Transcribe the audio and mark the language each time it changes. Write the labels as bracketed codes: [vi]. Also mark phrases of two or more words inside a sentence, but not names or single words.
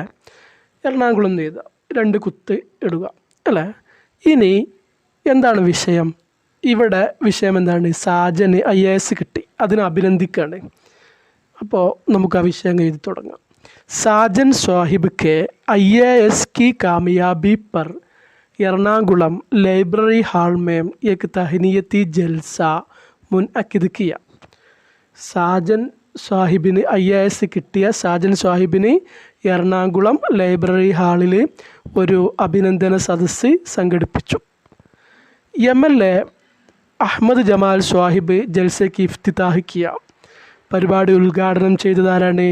[ml] എറണാകുളം എന്ന് എഴുതുക, 2 കുത്ത് ഇടുക അല്ലേ. ഇനി എന്താണ് വിഷയം? ഇവിടെ വിഷയം എന്താണ്? സാജന് IAS കിട്ടി, അതിനെ അഭിനന്ദിക്കുകയാണ്. അപ്പോൾ നമുക്ക് ആ വിഷയം എഴുതി തുടങ്ങാം. [ur] സാജൻ സ്വാഹിബ് കെ IAS کی کامیابی پر ایرناکولم لائبریری ہال میں ایک تہنیتی جلسہ منعقد کیا. [ml] സാജൻ സ്വാഹിബിന് IAS കിട്ടിയ സാജൻ സ്വാഹിബിന് എറണാകുളം ലൈബ്രറി ഹാളിൽ ഒരു അഭിനന്ദന സദസ്സ് സംഘടിപ്പിച്ചു. MLA അഹമ്മദ് ജമാൽ സ്വാഹിബ് ജൽസയ്ക്ക് [ur] افتتاح کیا, [ml] പരിപാടി ഉദ്ഘാടനം ചെയ്തതാരാണ്?